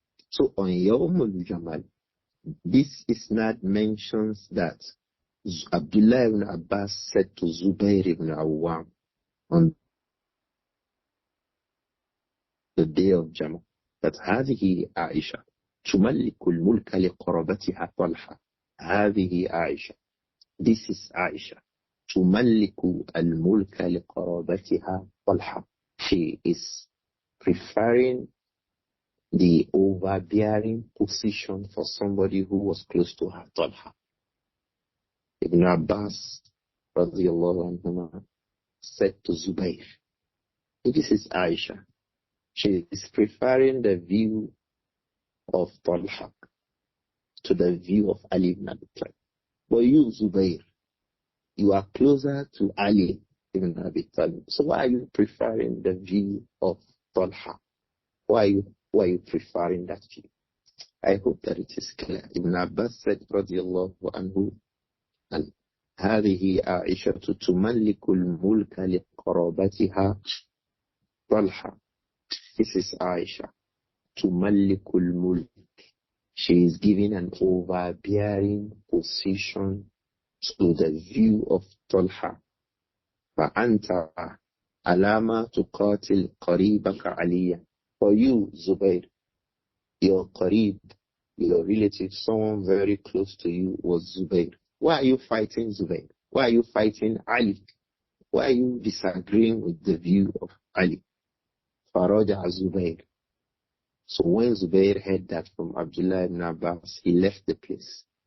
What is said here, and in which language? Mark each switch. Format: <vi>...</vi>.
<en>So on Yawmul Jamal, this isnad mentions that Abdullah ibn Abbas said to Zubayr ibn Awam on the day of Jamal that</en> <ar>هذه عائشة تملك الملك لقرابتها طلحة. هذه عائشة.</ar> <en>This is Āishah.</en> <ar>تملك الملك لقرابتها طلحة.</ar> <en>She is preferring the overbearing position for somebody who was close to her, Talha. Ibn Abbas radiyallahu anhuma said to Zubayr, this is Āishah. She is preferring the view of Talha to the view of Ali ibn Abi Talib. But you, Zubayr, you are closer to Ali ibn Abi Talib. So why are you preferring the view of Talha? Why are you preferring that view? I hope that it is clear. Ibn Abbas said, radiyallahu anhu, and</en> <ar>هذه عائشة تملك الملك لقرابتها طلحة.</ar> <en>This is Aisha.</en> <ar>تملك الملك.</ar> <en>She is given an overbearing position to the view of Talha.</en> <ar>فأنت علامة تقاتل قريبك عليا.</ar> <en>For you, Zubair, your Qarib, your relative, someone very close to you was Zubair. Why are you fighting Zubair? Why are you fighting Ali? Why are you disagreeing with the view of Ali?</en> <ar>Faraja</ar> <en>Zubair. So when Zubair heard that from Abdullah ibn Abbas, he left the place.</en>